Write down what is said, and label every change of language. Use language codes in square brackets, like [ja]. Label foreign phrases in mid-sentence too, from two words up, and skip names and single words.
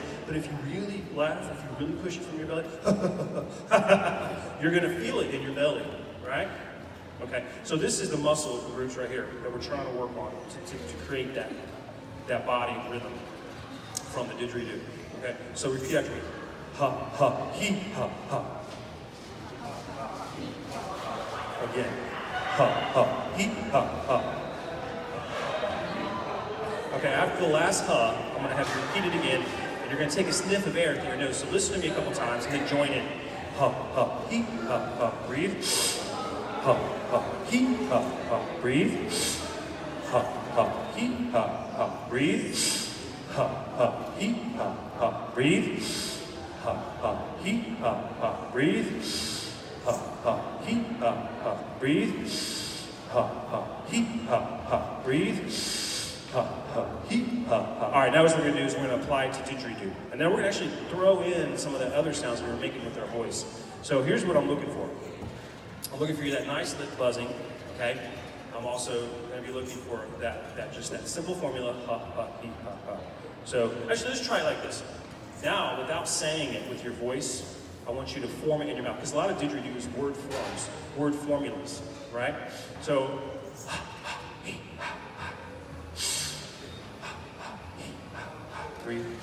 [en] But if you really laugh, if you really push it from your belly, you're going to feel it in your belly, right? Okay. So this is the muscle groups right here that we're trying to work on to create that body rhythm from the didgeridoo. Okay. So repeat after me. Ha ha he ha ha. Again. Ha ha he ha ha. Okay, after the last ha, I'm going to have you repeat it again, and you're going to take a sniff of air through your nose. So listen to me a couple times, and then join in. Ha, ha, he, ha, ha, breathe. Ha, ha, he, ha, ha, breathe. Ha, ha, he, ha, ha, breathe. Ha, ha, he, ha, ha, breathe. Ha, ha, he, ha, ha, breathe. Ha, ha, he, ha, ha, breathe. Ha, ha, he, ha, ha, breathe. Ha, ha, he, ha, ha. All right, now what we're going to do is we're going to apply it to didgeridoo. And then we're going to actually throw in some of the other sounds we were making with our voice. So here's what I'm looking for. I'm looking for you that nice lip buzzing, okay? I'm also going to be looking for just that simple formula, ha, ha, he, ha, ha. So actually, let's try it like this. Now, without saying it with your voice, I want you to form it in your mouth. Because a lot of didgeridoo is word forms, word formulas, right? So, breathe.